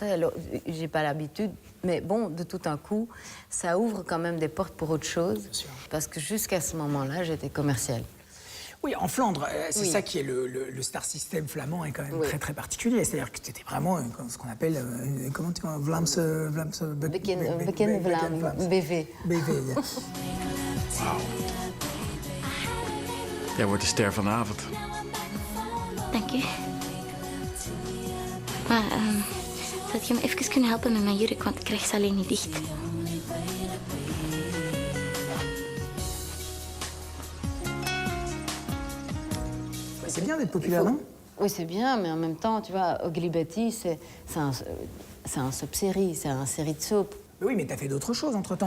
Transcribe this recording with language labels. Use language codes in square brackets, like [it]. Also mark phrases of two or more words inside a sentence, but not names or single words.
[fr] Alors, j'ai pas l'habitude. Mais bon, de tout un coup, ça ouvre quand même des portes pour autre chose. Parce que jusqu'à ce moment-là, j'étais commerciale. Oui, en Flandre, c'est ça qui est le [en] star system [fr] flamand est quand même très très particulier. C'est-à-dire que tu étais vraiment ce qu'on appelle comment tu dis, [nl] Bekende Vlam, BV. BV. Jij wordt de ster van de avond. Dank u. Maar zou je me even kunnen helpen met mijn jurk, want ik krijg ze alleen niet dicht. [fr] C'est bien d'être populaire, non? Oui, c'est bien, mais en même temps, tu vois, Ugly Betty, c'est un soap-série, c'est une série de soap. Oui, mais tu as fait d'autres choses entre-temps.